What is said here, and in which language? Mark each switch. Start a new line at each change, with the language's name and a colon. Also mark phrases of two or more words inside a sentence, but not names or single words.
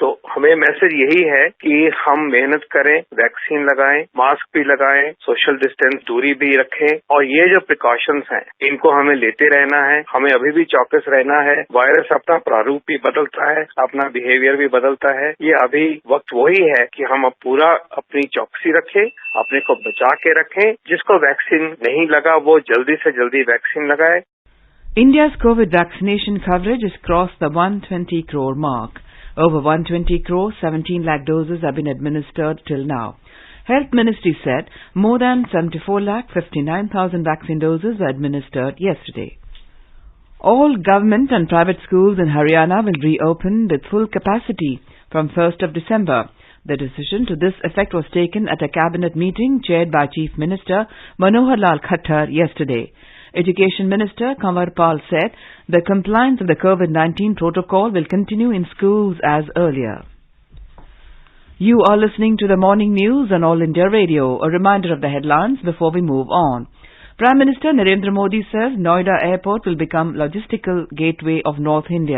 Hindi: तो हमें मैसेज यही है कि हम मेहनत करें, वैक्सीन लगाएं, मास्क भी लगाएं,
English: social distance
Hindi: दूरी भी रखें और ये जो प्रिकॉशंस हैं इनको हमें लेते रहना है। हमें अभी भी चौकस रहना है। वायरस अपना प्रारूप भी बदलता है, अपना बिहेवियर भी बदलता है। ये अभी वक्त वही है कि हम अब पूरा अपनी चौकसी रखें, अपने को बचा के रखें। जिसको वैक्सीन नहीं लगा वो जल्दी से जल्दी वैक्सीन लगाए।
English: India's COVID vaccination coverage has crossed the 120 crore mark. Over 120 crore, 17 lakh doses have been administered till now. Health Ministry said more than 74 lakh 59,000 vaccine doses were administered yesterday. All government and private schools in Haryana will reopen with full capacity from 1st of December. The decision to this effect was taken at a cabinet meeting chaired by Chief Minister Manohar Lal Khattar yesterday. Education Minister Kanwar Pal said the compliance of the COVID-19 protocol will continue in schools as earlier. You are listening to the morning news on All India Radio. A reminder of the headlines before we move on. Prime Minister Narendra Modi says Noida Airport will become logistical gateway of North India.